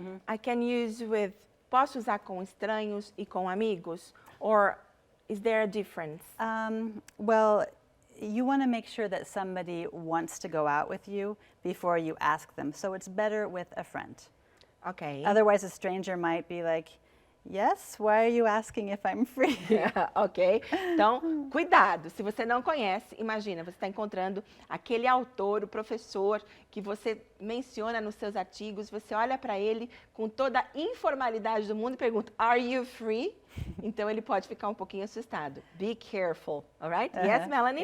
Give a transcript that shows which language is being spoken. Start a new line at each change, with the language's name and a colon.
English: I can use with,
Portuguese: posso usar com estranhos e com amigos?
English: Or is there a difference? Well, you want to make sure that somebody wants to go out with you before you ask them. So it's better with a friend. Okay. Otherwise, a stranger might be like, Yes, why are you asking if I'm free?
Portuguese: Ok? Então, cuidado. Se você não conhece, imagina, você está encontrando aquele autor, o professor, que você menciona nos seus artigos, você olha para ele com toda a informalidade do mundo e pergunta,
English: are you free?
Portuguese: Então, ele pode ficar um pouquinho assustado.
English: Be careful, all right? Yes, Melanie?